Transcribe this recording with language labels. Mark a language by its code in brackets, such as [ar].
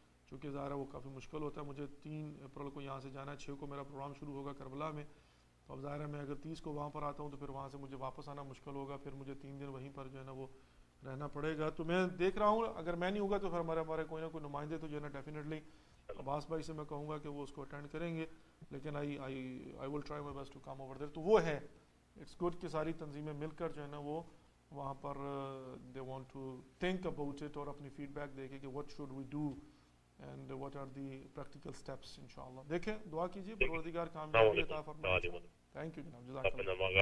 [ur] چونکہ ظاہر ہے وہ کافی مشکل ہوتا ہے. مجھے 3 اپریل کو یہاں سے جانا ہے, 6 کو میرا پروگرام شروع ہوگا کربلا میں. تو اب ظاہر ہے میں اگر 30 کو وہاں پر آتا ہوں تو پھر وہاں سے مجھے واپس آنا مشکل ہوگا, پھر مجھے 3 دن وہیں پر جو ہے نا وہ رہنا پڑے گا. تو میں دیکھ رہا ہوں اگر میں نہیں ہوگا تو پھر ہمارے کوئی نہ کوئی نمائندے تو جو ہے نا ڈیفینیٹلی عباس بھائی سے میں کہوں گا کہ وہ اس کو اٹینڈ کریں گے. لیکن [en] I will try my best to come over there. [ur] تو وہ ہے [en] it's good [ur] کہ ساری تنظیمیں مل کر جو ہے نا وہ وہاں پر [en] they want to think about it [ur] اور اپنی فیڈ بیک دے کہ [en] What should we do and what are the practical steps. [ur] انشاءاللہ دیکھیں دعا کیجیے پروردگار کامیابی عطا فرمائے. [en] thank you [ur] جناب, جزاک اللہ.